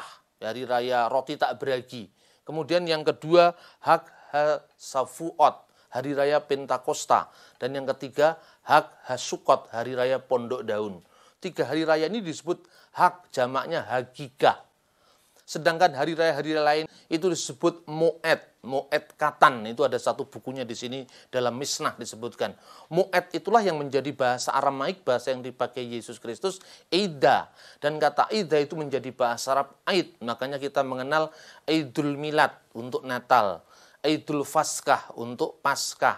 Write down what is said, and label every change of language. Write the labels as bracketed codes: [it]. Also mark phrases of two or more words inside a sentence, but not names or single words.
[id] Hari Raya Roti Tak Beragi. Kemudian yang kedua Hak HaSafuot. Hari Raya Pentakosta. Dan yang ketiga Hak HaSukot. Hari Raya Pondok Daun. 3 hari raya ini disebut hak, jamaknya hagigah. Sedangkan hari raya lain itu disebut moed, moed katan. Itu ada satu bukunya di sini dalam Misnah disebutkan. Moed itulah yang menjadi bahasa Aramaik, bahasa yang dipakai Yesus Kristus, Ida. Dan kata Ida itu menjadi bahasa Arab Aid. Makanya kita mengenal Idul Milad untuk Natal, Idul Faskah untuk Paskah.